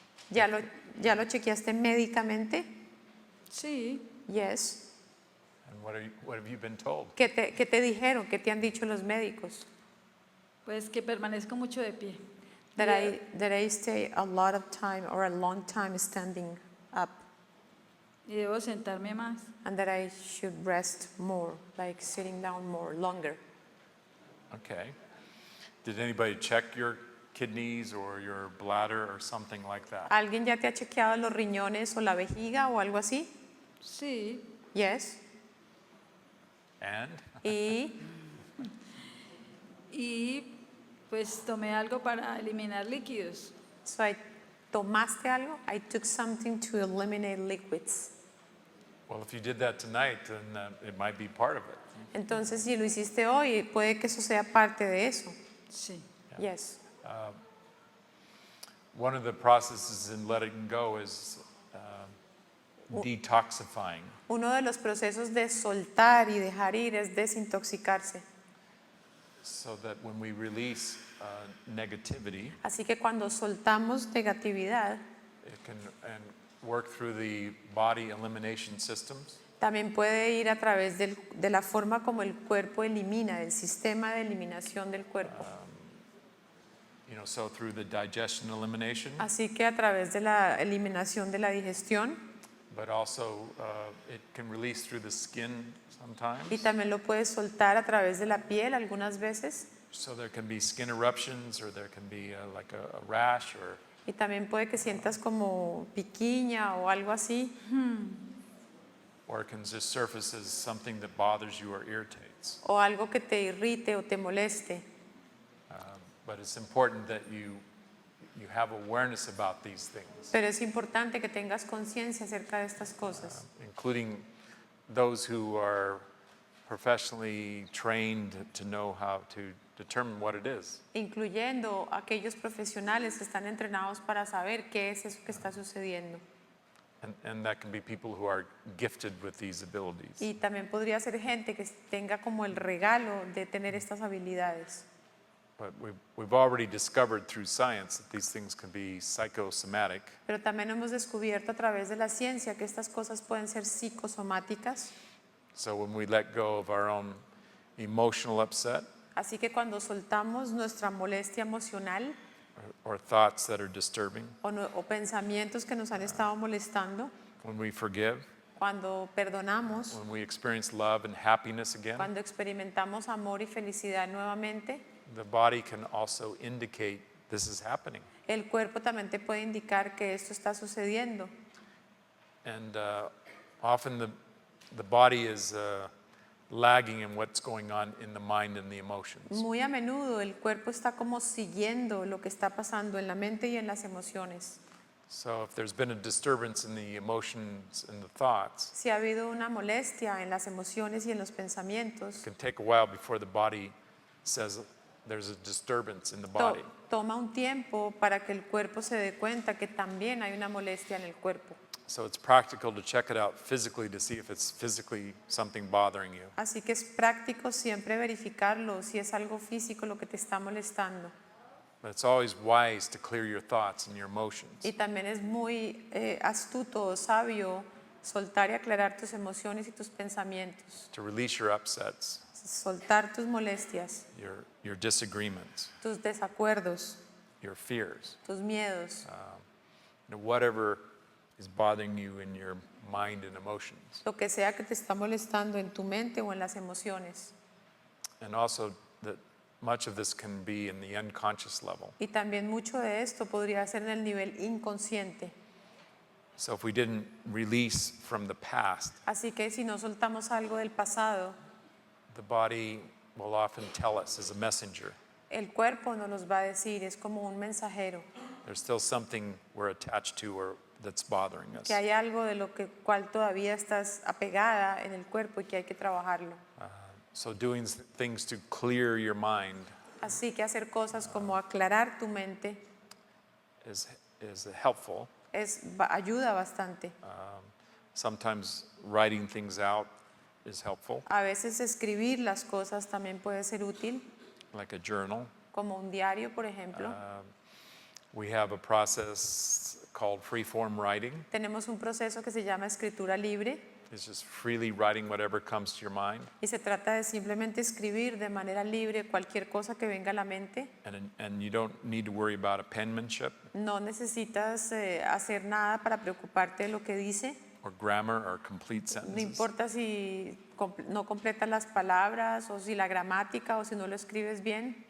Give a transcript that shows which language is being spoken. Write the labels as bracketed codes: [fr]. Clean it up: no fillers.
[es] ¿Ya lo chequeaste médicamente? Sí, [en] Yes. And what have you been told? [es] ¿Qué te dijeron? ¿Qué te han dicho los médicos? pues que permanezco mucho de pie. [en] That I stay a lot of time or a long time standing up, [es] Y debo sentarme más. [en] and that I should rest more, like sitting down more, longer. Okay. Did anybody check your kidneys or your bladder or something like that? [es] ¿Alguien ya te ha chequeado los riñones o la vejiga o algo así? Sí, [en] Yes. And? [es] y pues tomé algo para eliminar líquidos. So ¿tomaste algo? [en] I took something to eliminate liquids. Well, if you did that tonight, then it might be part of it. [es] Entonces, si lo hiciste hoy, puede que eso sea parte de eso. Sí. [en] Yes. One of the processes in letting go is detoxifying. [es] Uno de los procesos de soltar y dejar ir es desintoxicarse. [en] So that when we release negativity, [es] Así que cuando soltamos negatividad, [en] it can work through the body elimination systems. [es] también puede ir a través de la forma como el cuerpo elimina, del sistema de eliminación del cuerpo. [en] So through the digestion elimination, [es] Así que a través de la eliminación de la digestión, [en] but also it can release through the skin sometimes. [es] y también lo puedes soltar a través de la piel algunas veces, [en] So there can be skin eruptions, or there can be like a rash, or [es] y también puede que sientas como piquiña o algo así, [en] it can just surface as something that bothers you or irritates. [es] o algo que te irrite o te moleste. [en] But it's important that you have awareness about these things, [es] Pero es importante que tengas conciencia acerca de estas cosas, [en] including those who are professionally trained to know how to determine what it is. [es] incluyendo aquellos profesionales que están entrenados para saber qué es eso que está sucediendo. [en] And that can be people who are gifted with these abilities. [es] Y también podría ser gente que tenga como el regalo de tener estas habilidades. [en] But we've already discovered through science that these things can be psychosomatic. [es] Pero también hemos descubierto a través de la ciencia que estas cosas pueden ser psicosomáticas. [en] So when we let go of our own emotional upset [es] Así que cuando soltamos nuestra molestia emocional [en] or thoughts that are disturbing, [es] o pensamientos que nos han estado molestando, [en] when we forgive, [es] cuando perdonamos, [en] when we experience love and happiness again, [es] cuando experimentamos amor y felicidad nuevamente, [en] the body can also indicate this is happening. [es] el cuerpo también te puede indicar que esto está sucediendo. [en] And often the body is lagging in what's going on in the mind and the emotions. [es] Muy a menudo el cuerpo está como siguiendo lo que está pasando en la mente y en las emociones. [en] So if there's been a disturbance in the emotions and the thoughts, [es] Si ha habido una molestia en las emociones y en los pensamientos, [en] it can take a while before the body says there's a disturbance in the body. [es] toma un tiempo para que el cuerpo se dé cuenta que también hay una molestia en el cuerpo. [en] So it's practical to check it out physically to see if it's physically something bothering you. [es] Así que es práctico siempre verificarlo si es algo físico lo que te está molestando. [en] But it's always wise to clear your thoughts and your emotions. [es] Y también es muy astuto o sabio soltar y aclarar tus emociones y tus pensamientos. [en] To release your upsets, [es] Soltar tus molestias, [en] your disagreements. [es] tus desacuerdos. [en] your fears, [es] tus miedos, [en] whatever is bothering you in your mind and emotions. [es] lo que sea que te está molestando en tu mente o en las emociones. [en] And also that much of this can be in the unconscious level. [es] Y también mucho de esto podría ser en el nivel inconsciente. [en] So if we didn't release from the past, [es] Así que si no soltamos algo del pasado, [en] the body will often tell us as a messenger, [es] el cuerpo nos los va a decir, es como un mensajero, [en] there's still something we're attached to or that's bothering us. [es] que hay algo de lo cual todavía estás apegada en el cuerpo y que hay que trabajarlo. [en] So doing things to clear your mind [es] Así que hacer cosas como aclarar tu mente [en] is helpful. [es] ayuda bastante. [en] Sometimes writing things out is helpful, [es] A veces escribir las cosas también puede ser útil, [en] like a journal. [es] como un diario, por ejemplo. [en] We have a process called free-form writing. [es] Tenemos un proceso que se llama escritura libre [en] It's just freely writing whatever comes to your mind, [es] y se trata de simplemente escribir de manera libre cualquier cosa que venga a la mente. [en] and you don't need to worry about penmanship [es] No necesitas hacer nada para preocuparte de lo que dice. [en] or grammar or complete [es] No [en] sentences. [es] importa si no completas las palabras o si la gramática o si no lo escribes bien.